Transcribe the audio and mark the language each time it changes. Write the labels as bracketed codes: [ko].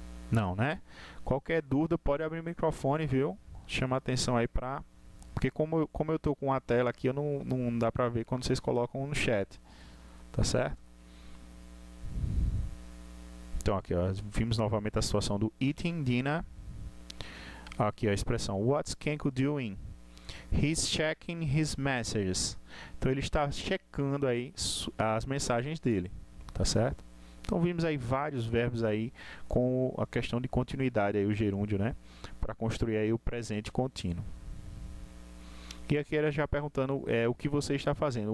[pt] Não, né? Qualquer dúvida pode abrir o microfone, viu? Chama a atenção aí para... Porque como eu tô com a tela aqui, não dá para ver quando vocês colocam no chat. Tá certo? Então aqui, ó, vimos novamente a situação do eating dinner. Aqui ó, a expressão [en] What's Kenko doing? He's checking his messages. [pt] Então ele está checando aí as mensagens dele. Tá certo? Então vimos aí vários verbos aí com a questão de continuidade aí, o gerúndio, né? Para construir aí o presente contínuo. E aqui era já perguntando o que você está fazendo.